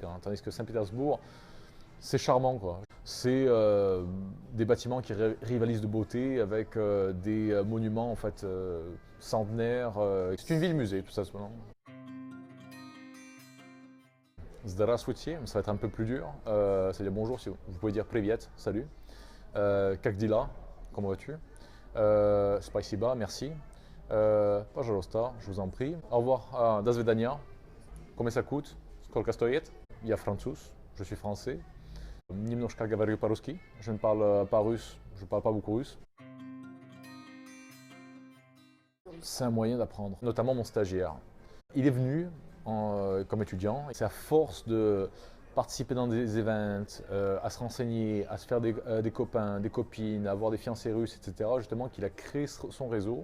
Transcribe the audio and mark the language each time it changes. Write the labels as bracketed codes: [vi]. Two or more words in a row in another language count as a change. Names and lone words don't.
[fr] Tandis que Saint-Pétersbourg, c'est charmant. C'est des bâtiments qui rivalisent de beauté avec des monuments en fait, centenaires. C'est une ville-musée tout ça. Здравствуйте, ça va être un peu plus dur. C'est-à-dire bonjour, si vous pouvez dire привет, salut. [ru] Как дела? [fr] Comment vas-tu? Спасибо, merci. Пожалуйста, je vous en prie. Au revoir. [ru] До свидания. [fr] Combien ça coûte? [ru] Сколько стоит? Я француз, [fr] je suis français. [ru] Немножко говорю по-русски. [fr] Je ne parle pas russe, je ne parle pas beaucoup russe. C'est un moyen d'apprendre, notamment mon stagiaire. Il est venu comme étudiant, et c'est à force de participer dans des events, à se renseigner, à se faire des copains, des copines, à avoir des fiancés russes, etc., justement, qu'il a créé son réseau.